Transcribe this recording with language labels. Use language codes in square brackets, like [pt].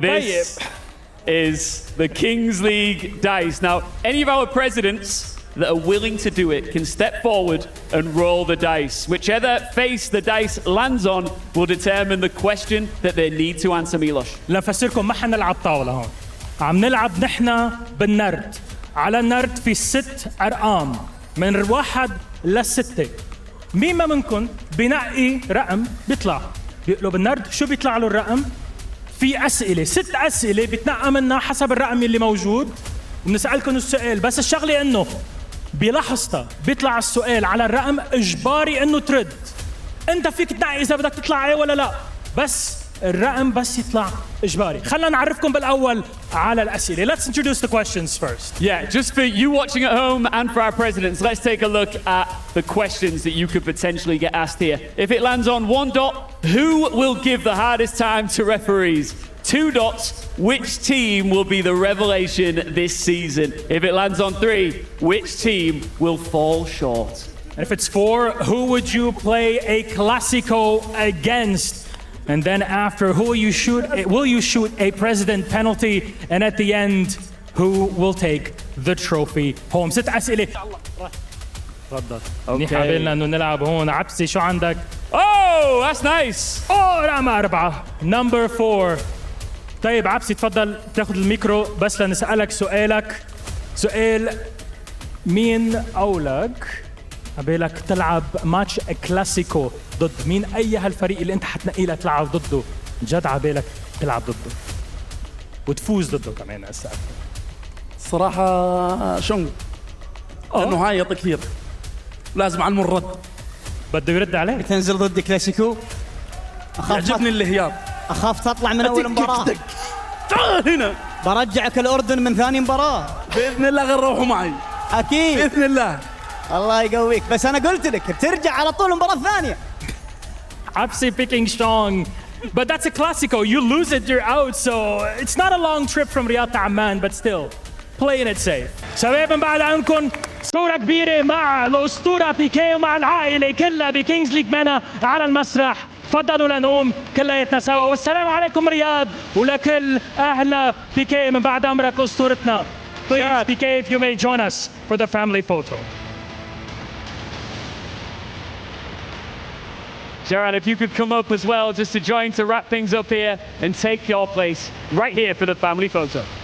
[en] This is the Kings League dice. Now, any of our presidents that are willing to do it can step forward and roll the dice. Whichever face the dice lands on will determine the question that they need to answer. Milos. [ar] لنفسركم ما حنلعب طاولة هون. عم نلعب نحن بالنرد. على النرد في 6 أرقام من 1 ل6. مين ما منكم بنقي رقم بيطلع بيقلب النرد. شو بيطلع له الرقم؟ في أسئلة 6 أسئلة بتنقى منها حسب الرقم اللي موجود، وبنسألكم السؤال. بس الشغلة إنه بلحظتها بيطلع السؤال على الرقم إجباري إنه ترد. أنت فيك تنقي إذا بدك تطلع إيه ولا لا، بس الرقم بس يطلع إجباري. خلنا نعرفكم بالأول على الأسئلة. [en] Let's introduce the questions first. Yeah, just for you watching at home and for our presidents, let's take a look at the questions that you could potentially get asked here. If it lands on 1 dot, who will give the hardest time to referees? 2 dots, which team will be the revelation this season? If it lands on 3, which team will fall short? And if it's 4, who would you play a Clasico against? And then after, will you shoot a president penalty? And at the end, who will take the trophy home? [ar] 6 أسئلة. تفضل. منيح قابلنا إنه نلعب هون. عبسي شو عندك؟ [en] Oh, that's nice. [ar] رقم 4. [en] Number 4. [ar] طيب عبسي تفضل تاخذ الميكرو بس لنسألك سؤالك. سؤال مين أولك قبلك تلعب ماتش كلاسيكو ضد مين؟ أي هالفريق اللي أنت حتنقي لك تلعب ضده جد عبالك تلعب ضده وتفوز ضده كمان هسه؟ صراحة شونغ لأنه هايط كثير لازم على المرد. بده يرد عليك. تنزل ضد كلاسيكو. يعجبني الهياط. أخاف تطلع من أول مباراة. تعال هنا. برجعك الأردن من ثاني مباراة. بإذن الله غير روحوا معي. أكيد. بإذن الله. الله يقويك. بس أنا قلت لك بترجع على طول المباراة الثانية. [en] عبسي picking strong. But that's a Clasico. You lose it, you're out. So it's not a long trip from Riyadh to Amman, but still playing it safe. [ar] شباب بعد عنكم صورة كبيرة مع الأسطورة بيكيه ومع العائلة كلها بكينجز ليج مانا على المسرح. تفضلوا لنقوم كلياتنا سوا. والسلام عليكم رياض ولكل أهل بيكيه من بعد أمرك أسطورتنا. [en] Please, Pique, if you may join us for the family photo. Gerard, if you could come up as well just to join to wrap things up here and take your place right here for the family photo.